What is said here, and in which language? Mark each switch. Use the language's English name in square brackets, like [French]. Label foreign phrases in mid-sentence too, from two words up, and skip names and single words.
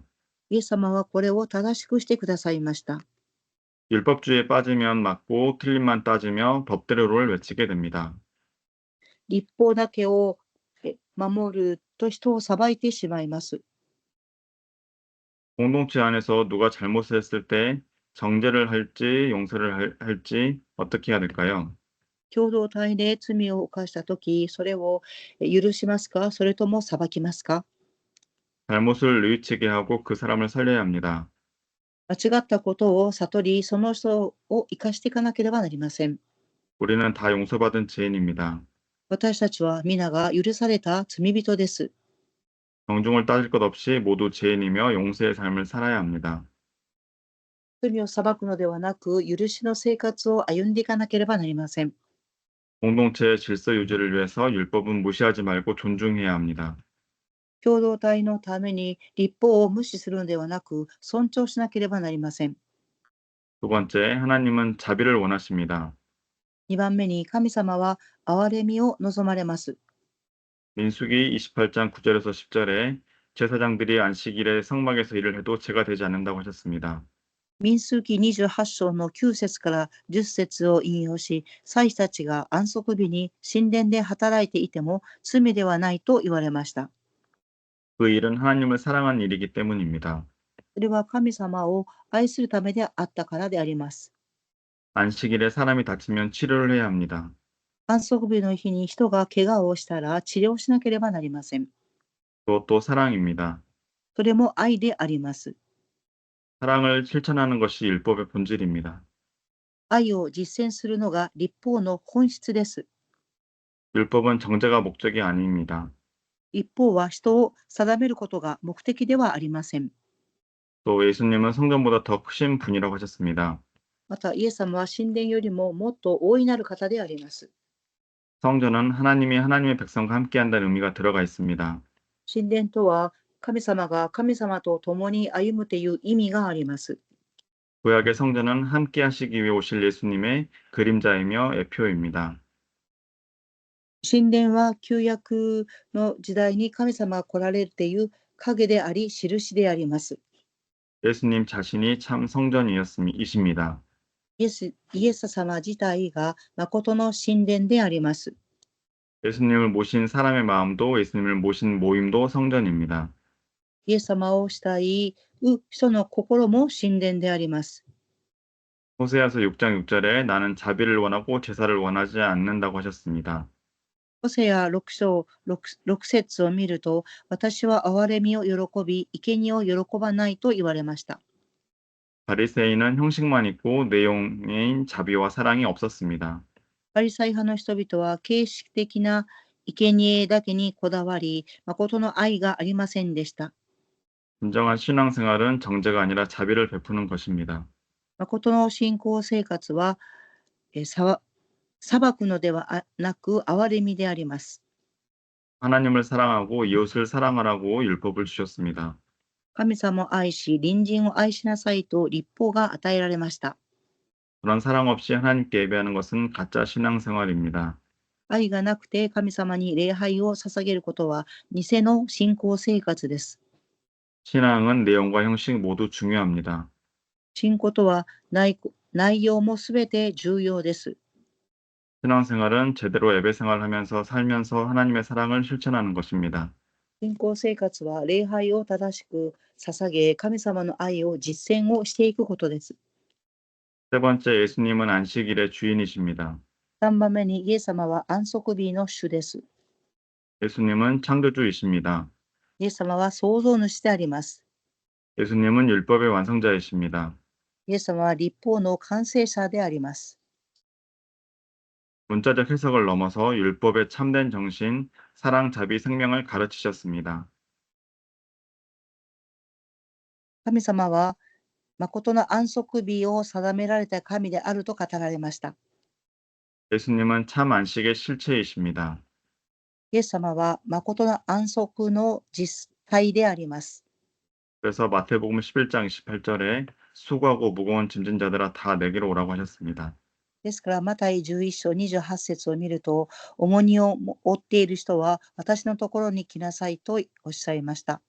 [Japanese] イエス様はこれを正しくしてくださいました。 [Korean] 율법주의에 빠지면 맞고 틀림만 따지며 법대로를 외치게 됩니다. [Japanese] 立法だけを守ると人を裁いてしまいます。 [Korean] 공동체 안에서 누가 잘못을 했을 때 정죄를 할지 용서를 할지 어떻게 해야 될까요? [Japanese] 共同体で罪を犯したとき、それを許しますか、それとも裁きますか。 [Korean] 잘못을 뉘우치게 하고 그 사람을 살려야 합니다. [Japanese] 間違ったことを悟り、その人を生かしていかなければなりません。 [Korean] 우리는 다 용서받은 죄인입니다. [Japanese] 私たちは皆が許された罪人です。 [Korean] 정중을 따질 것 없이 모두 죄인이며 용서의 삶을 살아야 합니다. [Japanese] 罪を裁くのではなく、許しの生活を歩んでいかなければなりません。 [Korean] 공동체의 질서 유지를 위해서 율법은 무시하지 말고 존중해야 합니다. [Japanese] 共同体のために立法を無視するのではなく、尊重しなければなりません。 [Korean] 두 번째, 하나님은 자비를 원하십니다. [Japanese] 2 番目に神様は憐れみを望まれます。 [Korean] 민수기 28장 9절에서 10절에 제사장들이 안식일에 성막에서 일을 해도 죄가 되지 않는다고 하셨습니다. [Japanese] 民数記28章の9節から10節を引用し、祭司たちが安息日に神殿で働いていても罪ではないと言われました。 [Korean] 그 일은 하나님을 사랑한 일이기 때문입니다. [Japanese] それは神様を愛するためであったからであります。 [Korean] 안식일에 사람이 다치면 치료를 해야 합니다. [Japanese] 安息日の日に人が怪我をしたら治療しなければなりません。 [Korean] 그것도 사랑입니다. [Japanese] それも愛であります。 [Korean] 사랑을 실천하는 것이 율법의 본질입니다. [Japanese] 愛を実践するのが律法の本質です。 [Korean] 율법은 정죄가 목적이 아닙니다. [Japanese] 一方は人を定めることが目的ではありません。 [Korean] 또 예수님은 성전보다 더 크신 분이라고 하셨습니다. [Japanese] また、イエス様は神殿よりももっと大いなる方であります。 [Korean] 성전은 하나님이 하나님의 백성과 함께한다는 의미가 들어가 있습니다. [Japanese] 神殿とは神様が神様と共に歩むという意味があります。 [Korean] 구약의 성전은 함께 하시기 위해 오실 예수님의 그림자이며 예표입니다. [Japanese] 神殿は旧約の時代に神様が来られるという影であり、印であります。 [Korean] 예수님 자신이 참 성전이십니다. [Japanese] イエス様自体が誠の神殿であります。 [Korean] 예수님을 모신 사람의 마음도 예수님을 모신 모임도 성전입니다. [Japanese] イエス様を慕う人の心も神殿であります。 [Korean] 호세아서 6장 6절에 나는 자비를 원하고 제사를 원하지 않는다고 하셨습니다. [Japanese] ホセア6章 6節を見ると、私は憐れみを喜び、生贄を喜ばないと言われました。 [Korean] 바리새인은 형식만 있고 내용인 자비와 사랑이 없었습니다. [Japanese] パリサイ派の人々は形式的な生贄だけにこだわり、誠の愛がありませんでした。 [Korean] 진정한 신앙생활은 정죄가 아니라 자비를 베푸는 것입니다. [Japanese] 誠の信仰生活は、裁くのではなく憐れみであります。 [Korean] 하나님을 사랑하고 이웃을 사랑하라고 율법을 주셨습니다. [Japanese] 神様を愛し、隣人を愛しなさいと律法が与えられました。 [Korean] 그런 사랑 없이 하나님께 예배하는 것은 가짜 신앙생활입니다. [Japanese] 愛がなくて神様に礼拝を捧げることは偽の信仰生活です。 [Korean] 신앙은 내용과 형식 모두 중요합니다. [Japanese] 信仰とは内容もすべて重要です。 [Korean] 신앙생활은 제대로 예배 생활하면서 살면서 하나님의 사랑을 실천하는 것입니다. [Japanese] 信仰生活は礼拝を正しく捧げ、神様の愛を実践をしていくことです。 [Korean] 세 번째, 예수님은 안식일의 주인이십니다. [Japanese] 3 番目にイエス様は安息日の主です。 [Korean] 예수님은 창조주이십니다. [Japanese] イエス様は創造主であります。 [Korean] 예수님은 율법의 완성자이십니다. [Japanese] イエス様は律法の完成者であります。 [Korean] 문자적 해석을 넘어서 율법의 참된 정신, 사랑, 자비, 생명을 가르치셨습니다. [Japanese] 神様は誠の安息日を定められた神であると語られました。 [Korean] 예수님은 참 안식의 실체이십니다. [Japanese] イエス様は誠の安息の実体であります。 [Korean] 그래서 마태복음 11장 28절에 수고하고 무거운 짐진 자들아 다 내게로 오라고 하셨습니다. [Japanese] ですから、マタイ11章28節を見ると、重荷を負っている人は私のところに来なさいとおっしゃいました。